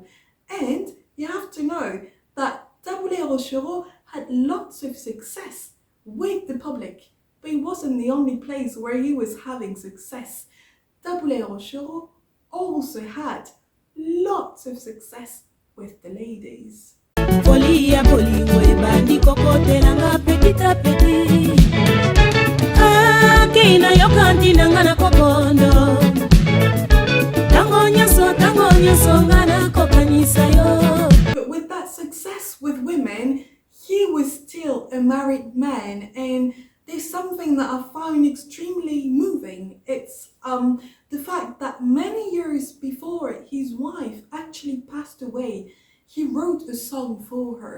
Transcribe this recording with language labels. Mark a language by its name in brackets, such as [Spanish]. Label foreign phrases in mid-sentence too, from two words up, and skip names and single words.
[English] And you have to know that Tabu Ley Rochereau had lots of success with the public, but it wasn't the only place where he was having success. Tabu Ley Rochereau also had lots of success with the ladies. [Lingala] Folia bolingo ebandi kokotelanga [French] petit à petit. [Lingala] Keina yokanti nanga na kokondo. Tango nyoso ngana kokanisa yo. [English] But with that success with women, he was still a married man, and there's something that I found extremely moving. It's the fact that many years before his wife actually passed away, he wrote a song for her.